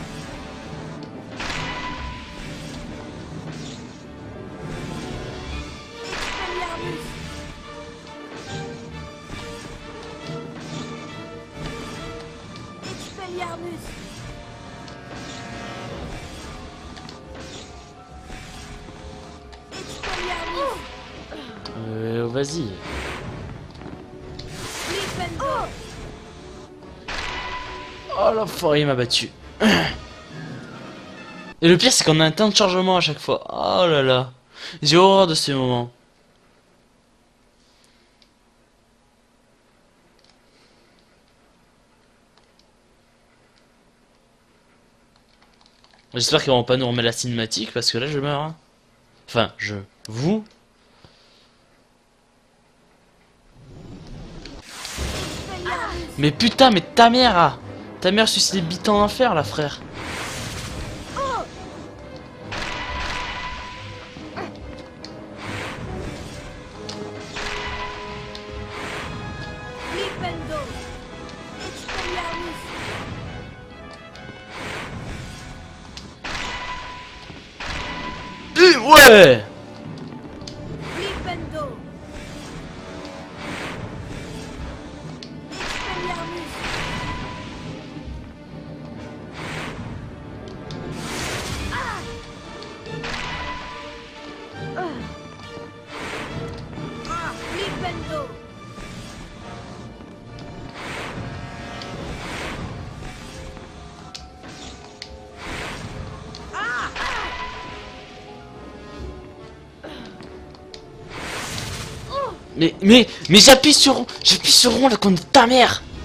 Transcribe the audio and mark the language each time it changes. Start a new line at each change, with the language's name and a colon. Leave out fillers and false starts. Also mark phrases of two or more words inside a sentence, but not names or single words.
French: Expelliarmus! Expelliarmus! Expelliarmus! Vas-y. Gryffondor! Oh l'enfoiré, il m'a battu. Et le pire, c'est qu'on a un temps de chargement à chaque fois. Oh là là. J'ai horreur de ces moments. J'espère qu'ils vont pas nous remettre la cinématique parce que là je meurs. Hein. Enfin, vous. Mais putain, mais ta mère, ah. Ta mère suce des bites en enfer, là, frère. Flipendo. Expelliarmus. Ouais. Flipendo. Expelliarmus. Flipendo. Mais j'appuie sur rond là contre ta mère.